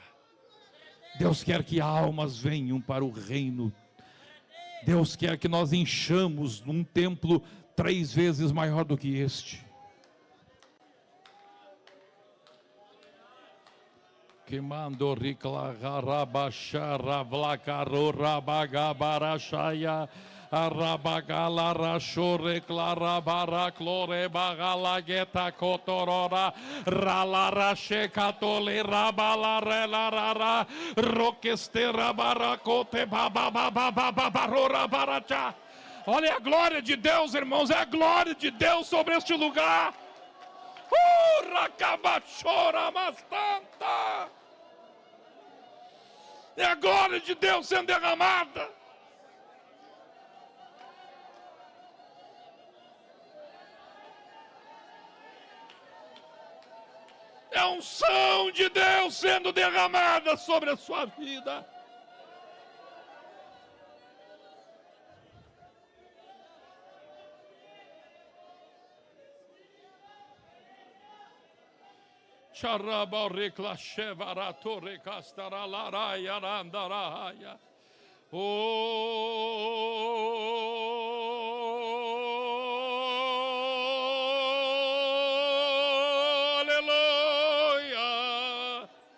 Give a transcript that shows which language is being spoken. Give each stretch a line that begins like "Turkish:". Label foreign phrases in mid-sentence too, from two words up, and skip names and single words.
Portuguese: Deus quer que almas venham para o reino. Deus quer que nós enchamos num templo 3 vezes maior do que este. Que mandou riclarabachara vlacaro rabagabarachaya arabagala rachore clarabara clore bagalagueta cotorora ralarache catole rabalarela roquestera baracote bababababarora baracha. Olha a glória de Deus, irmãos, é a glória de Deus sobre este lugar. Racabachora mastanta. É a glória de Deus sendo derramada. É a unção de Deus sendo derramada sobre a sua vida. Charaba reclachevara torre castara laraya randaraya. Oh, aleluia.